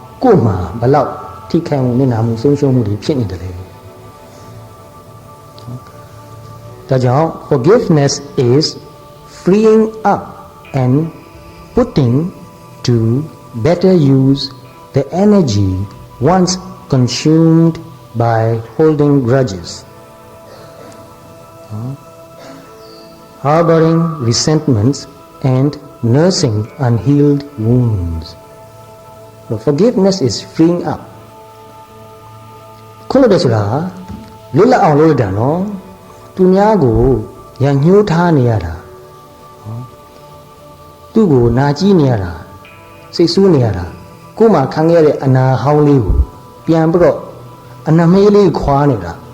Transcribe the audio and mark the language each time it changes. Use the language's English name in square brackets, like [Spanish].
[Burmese] ကိုယ်မှာဘလောက်ထိခိုက်မှုနစ်နာမှုဆုံးရှုံးမှုတွေဖြစ်နေတယ်လေဒါကြောင့် [English] forgiveness is freeing up and putting to better use the energy once consumed by holding grudges harboring resentments and nursing unhealed wounds. So forgiveness is freeing up. [Burmese] ခုလို့တဲ့ဆိုတာလွတ်လပ်အောင်လုပ်ရတာနော်သူများကိုရညှိုးထားနေရတာသူ့ကိုနာကြည့်နေရတာစိတ်ဆိုးနေရတာကိုယ်မှခံခဲ့ရတဲ့အနာဟောင်းလေးကိုပြန်ပြီးတော့အနမေးလေးခွာနေတာ